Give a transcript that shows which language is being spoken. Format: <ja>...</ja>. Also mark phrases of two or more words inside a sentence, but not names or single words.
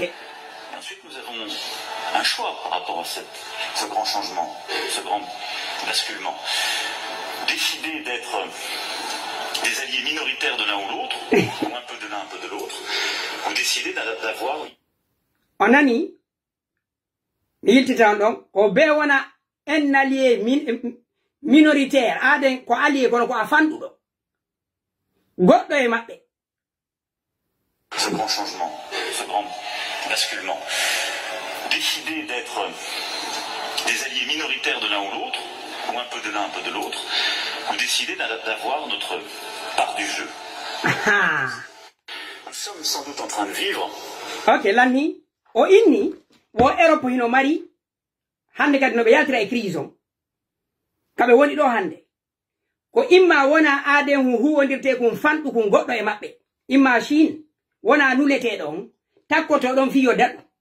<fr>Et ensuite, nous avons un choix par rapport à ce grand changement, ce grand basculement. Décider d'être des alliés minoritaires de l'un ou l'autre, ou un peu de l'un, un peu de l'autre, ou décider d'avoir...</fr> <ff>On a ni, il o be wana en</ff> <fr>allié minoritaire,</fr> <ff>aden ko allié kono ko afandudo. Goddo e mabbe.</ff> <fr>Ce grand changement, ce grand basculement. Décider d'être des alliés minoritaires de l'un ou l'autre, ou un peu de l'un, un peu de l'autre, ou décider d'avoir notre part du jeu. Nous sommes sans doute en train de vivre.</fr> <ff>Ok, l'anni, o inni, o Europe hino mari, hande kadi no be yaltira e crise on. Kabe woni do hande. Ko imma wona aden huwondirte kun fandu kun goddo e mabbe. Imma Chine wona nulete don, takkoto don fiyo dadu.</ff>